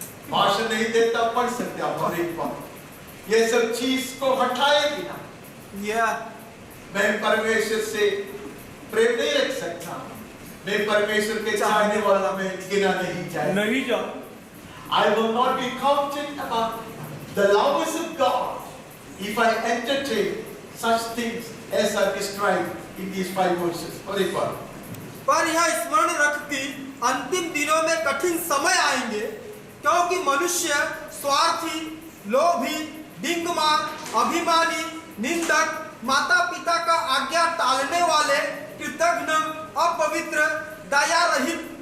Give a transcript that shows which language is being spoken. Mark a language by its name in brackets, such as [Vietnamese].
[Hindi] भाषण नहीं देता, पढ़ सकते आप और एक बार ये सब चीज को हटाएगी ना, मैं परमेश्वर से प्रेम नहीं रख सकता, मैं परमेश्वर के चाहने वाला मैं गिना नहीं जाऊं। [English] I will not be counted among the lovers of God if I entertain such things as are described in these 5 verses. [Hindi] और एक बार पर यह स्मरण रख कि अंतिम दिनों में कठिन समय आएंगे, क्योंकि मनुष्य स्वार्थी, लोभी, डिंगमार, अभिमानी, निंदक, माता पिता का आज्ञा टालने वाले, कृतज्ञ, अपवित्र, दया रहित,